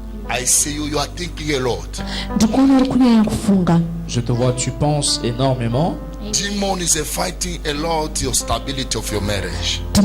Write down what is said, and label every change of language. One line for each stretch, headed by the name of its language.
English: I see you are thinking a lot.
Shona: Ndikuona uri kunyanya kufunga.
French: Je te vois, tu penses énormément.
English: Demon is fighting a lot your stability of your marriage.